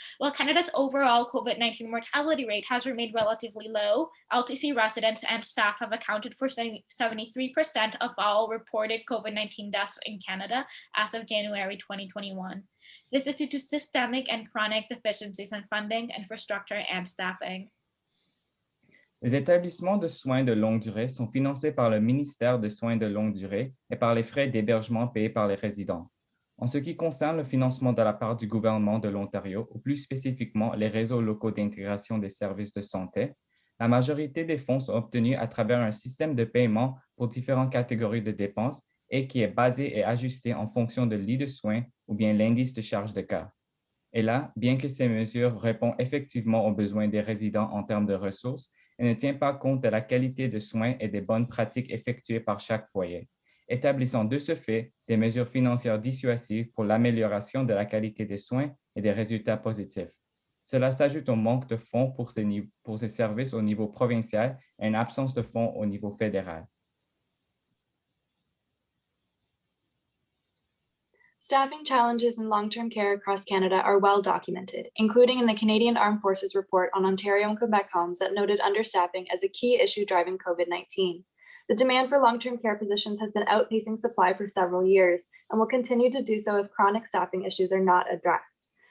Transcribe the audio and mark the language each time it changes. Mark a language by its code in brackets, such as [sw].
[en] While Canada's overall COVID-19 mortality rate has remained relatively low, LTC residents and staff have accounted for 73% of all reported COVID-19 deaths in Canada as of January 2021. This is due to systemic and chronic deficiencies in funding, infrastructure, and staffing. [fr] Les établissements de soins de longue durée sont financés par le ministère des Soins de longue durée et par les frais d'hébergement payés par les résidents. En ce qui concerne le financement de la part du gouvernement de l'Ontario, ou plus spécifiquement les réseaux locaux d'intégration des services de santé, la majorité des fonds sont obtenus à travers un système de paiement pour différentes catégories de dépenses et qui est basé et ajusté en fonction de lits de soins ou bien l'indice de charge de cas. Et là, bien que ces mesures répondent effectivement aux besoins des résidents en termes de ressources, elle ne tient pas compte de la qualité de soins et des bonnes pratiques effectuées par chaque foyer, établissant de ce fait des mesures financières dissuasives pour l'amélioration de la qualité des soins et des résultats positifs. Cela s'ajoute au manque de fonds pour ces services au niveau provincial et une absence de fonds au niveau fédéral. [en] Staffing challenges in long-term care across Canada are well documented, including in the Canadian Armed Forces report on Ontario and Quebec homes that noted understaffing as a key issue driving COVID-19. The demand for long-term care positions has been outpacing supply for several years and will continue to do so if chronic staffing issues are not addressed.